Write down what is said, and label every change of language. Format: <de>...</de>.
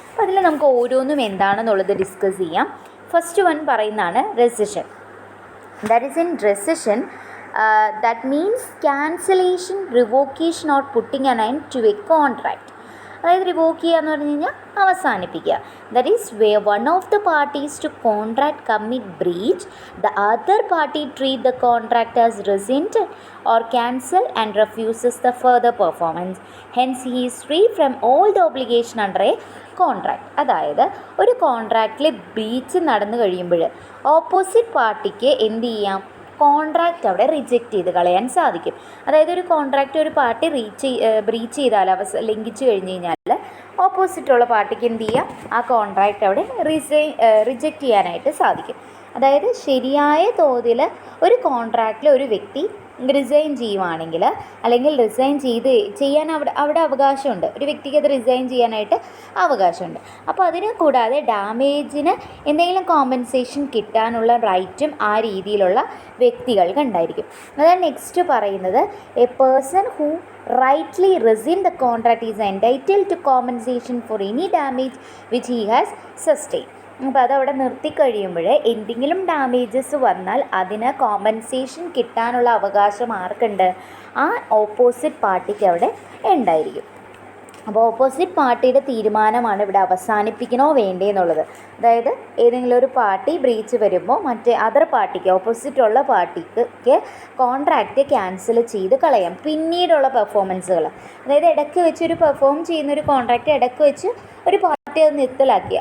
<ml>അപ്പോൾ അതിൽ നമുക്ക് ഓരോന്നും എന്താണെന്നുള്ളത് ഡിസ്കസ് ചെയ്യാം. ഫസ്റ്റ് വൺ പറയുന്നതാണ് റെസിഷൻ.</ml> <en>That is in rescission that means cancellation, revocation or putting an end to a contract.</en> <ml>അതായത് റിവോക്ക് ചെയ്യുക എന്ന് പറഞ്ഞു കഴിഞ്ഞാൽ അവസാനിപ്പിക്കുക.</ml> <en>That is where one of the parties to contract commit breach, the other party treat the contract as rescinded or cancel and refuses the further performance. Hence he is free from all the obligation under a contract.</en> <ml>അതായത് ഒരു കോൺട്രാക്റ്റിൽ breach നടന്നു കഴിയുമ്പോൾ opposite പാർട്ടിക്ക് എന്ത് ചെയ്യാം, contract അവിടെ reject ചെയ്ത് കളയാൻ സാധിക്കും. അതായത് ഒരു കോൺട്രാക്റ്റ് ഒരു പാർട്ടി ബ്രീച്ച് ചെയ്താൽ, ലംഘിച്ചു കഴിഞ്ഞ് കഴിഞ്ഞാൽ ഓപ്പോസിറ്റുള്ള പാർട്ടിക്ക് എന്ത് ചെയ്യാം, ആ കോൺട്രാക്റ്റ് അവിടെ റിജക്റ്റ് ചെയ്യാനായിട്ട് സാധിക്കും. അതായത് ശരിയായ തോതിൽ ഒരു കോൺട്രാക്റ്റിൽ ഒരു വ്യക്തി റിസൈൻ ചെയ്യുവാണെങ്കിൽ, അല്ലെങ്കിൽ റിസൈൻ ചെയ്യാൻ അവിടെ അവകാശമുണ്ട്, ഒരു വ്യക്തിക്ക് അത് റിസൈൻ ചെയ്യാനായിട്ട് അവകാശമുണ്ട്. അപ്പോൾ അതിനെ കൂടാതെ ഡാമേജിന് എന്തെങ്കിലും കോമ്പൻസേഷൻ കിട്ടാനുള്ള റൈറ്റും ആ രീതിയിലുള്ള വ്യക്തികൾക്ക് ഉണ്ടായിരിക്കും. അതാണ് നെക്സ്റ്റ് പറയുന്നത്,</ml> <en>A person who rightly rescind the contract is entitled to compensation for any damage which he has sustained.</en> <ml>അപ്പോൾ അതവിടെ നിർത്തിക്കഴിയുമ്പോൾ എന്തെങ്കിലും ഡാമേജസ് വന്നാൽ അതിന് കോമ്പൻസേഷൻ കിട്ടാനുള്ള അവകാശം ആർക്കുണ്ട്, ആ ഓപ്പോസിറ്റ് പാർട്ടിക്ക് അവിടെ ഉണ്ടായിരിക്കും. അപ്പോൾ ഓപ്പോസിറ്റ് പാർട്ടിയുടെ തീരുമാനമാണ് ഇവിടെ അവസാനിപ്പിക്കണോ വേണ്ടേ എന്നുള്ളത്. അതായത് ഏതെങ്കിലും ഒരു പാർട്ടി ബ്രീച്ച് വരുമ്പോൾ മറ്റേ അതർ പാർട്ടിക്ക്, ഓപ്പോസിറ്റുള്ള പാർട്ടിക്ക് കോൺട്രാക്റ്റ് ക്യാൻസൽ ചെയ്ത് കളയാം പിന്നീടുള്ള പെർഫോമൻസുകൾ. അതായത് ഇടയ്ക്ക് വെച്ച് പെർഫോം ചെയ്യുന്ന ഒരു കോൺട്രാക്റ്റ് ഇടയ്ക്ക് വെച്ച് ഒരു പാർട്ടി പാർട്ടി അത് നിർത്തലാക്കി.</ml>